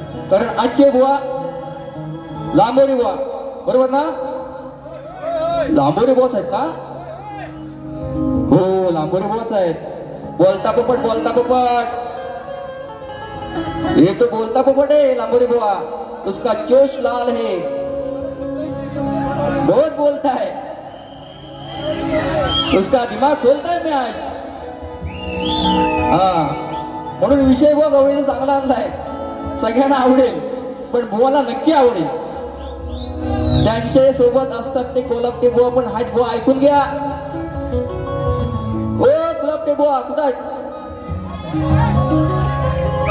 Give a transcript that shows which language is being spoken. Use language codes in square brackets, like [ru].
[mr] कारण आजचे बुवा लांबोरी बुवा, बरोबर ना? लांबोरी बुवाच आहेत ना? हो, लांबोरी बुवाच आहेत. बोलता पोपट, बोलता पोपट, [hi] ये तो बोलता पोपट है लांबोरी बुवा. उसका जोश लाल है, बहुत बोलता है, उसका दिमाग खोलता है मैं आज. [mr] हा, म्हणून विषय बुवा गवळीचा चांगला आणलाय, सगळ्यांना आवडेल, पण बुवाला नक्की आवडेल. त्यांचे सोबत असतात ते कोलापटे बुवा पण आहेत. बुवा ऐकून घ्या. ओ कोलापटे बुवा कुठं आहेत?